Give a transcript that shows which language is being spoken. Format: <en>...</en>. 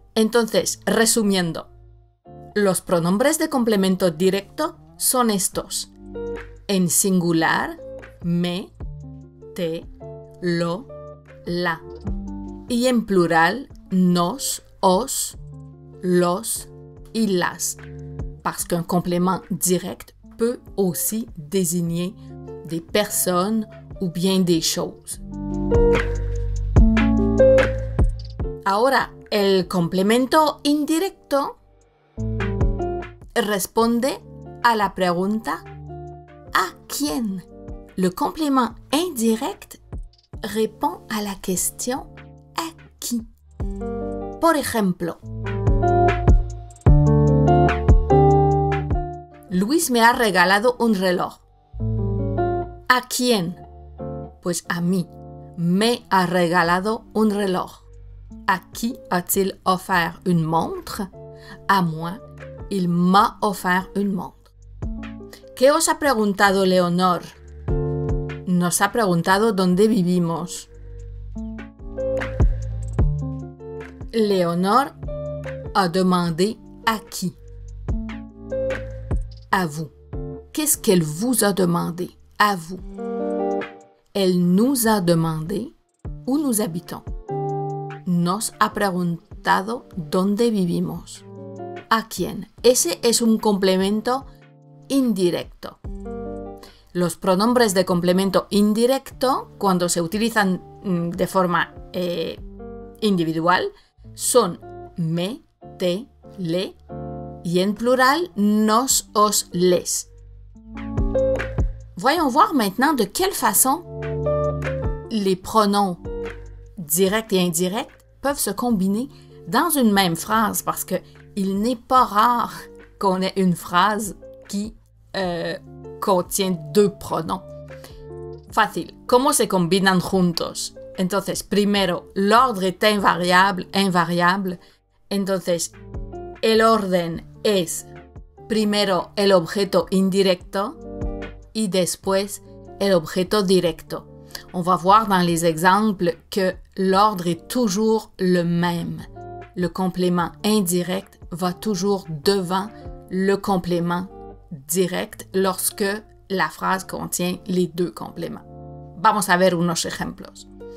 <es>Entonces, resumiendo, los pronombres de complemento directo son estos. En singular, me, te, lo, la. Y en plural, nos, os, los y las.</es> <fr>Parce qu'un complément direct peut aussi désigner des personnes ou bien des choses.</fr> <es>Ahora, el complemento indirecto responde a la pregunta ¿a quién?</es> <fr>Le complément indirect répond à la question ¿a qui?</fr> <es>Por ejemplo, Luis me ha regalado un reloj. ¿A quién? Pues a mí. Me ha regalado un reloj.</es> <fr>À qui a-t-il offert une montre? À moi, il m'a offert une montre.</fr> <es>¿Qué os ha preguntado Leonor? Nos ha preguntado dónde vivimos.</es> <fr>Léonore a demandé à qui? À vous. Qu'est-ce qu'elle vous a demandé? À vous. Elle nous a demandé où nous habitons.</fr> <es>Nos ha preguntado dónde vivimos. ¿A quién? Ese es un complemento indirecto. Los pronombres de complemento indirecto, cuando se utilizan de forma individual, son me, te, le, y en plural, nos, os, les.</es> <fr>Voyons voir maintenant de quelle façon les pronoms directs et indirects peuvent se combiner dans une même phrase, parce qu'il n'est pas rare qu'on ait une phrase qui contient deux pronoms.</fr> <es>Fácil. ¿Cómo se combinan juntos? Entonces, primero,</es> <fr>l'ordre est invariable.</fr> <es>Entonces, el orden es primero el objeto indirecto y después el objeto directo.</es> <fr>On va voir dans les exemples que l'ordre est toujours le même. Le complément indirect va toujours devant le complément direct lorsque la phrase contient les deux compléments.</fr> <es>Vamos a ver unos ejemplos.</es>